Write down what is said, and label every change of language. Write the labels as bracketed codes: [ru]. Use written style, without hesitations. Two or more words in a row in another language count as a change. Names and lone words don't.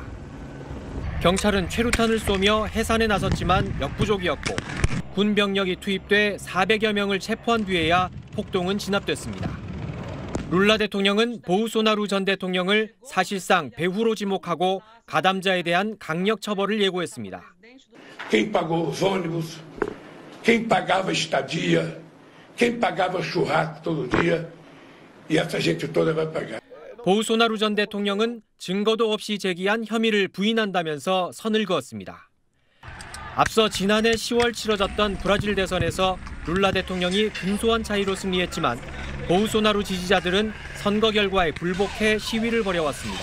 [ko] 경찰은 최루탄을 쏘며 해산에 나섰지만 역부족이었고 군 병력이 투입돼 400여 명을 체포한 뒤에야 폭동은 진압됐습니다. 룰라 대통령은 보우소나루 전 대통령을 사실상 배후로 지목하고 가담자에 대한 강력 처벌을 예고했습니다. [pt] Quem pagou os ônibus, quem pagava estadia, quem pagava churrasco todo dia, e essa gente toda vai pagar. [ko] 보우소나루 전 대통령은 증거도 없이 제기한 혐의를 부인한다면서 선을 그었습니다. 앞서 지난해 10월 치러졌던 브라질 대선에서 룰라 대통령이 근소한 차이로 승리했지만 보우소나루 지지자들은 선거 결과에 불복해 시위를 벌여왔습니다.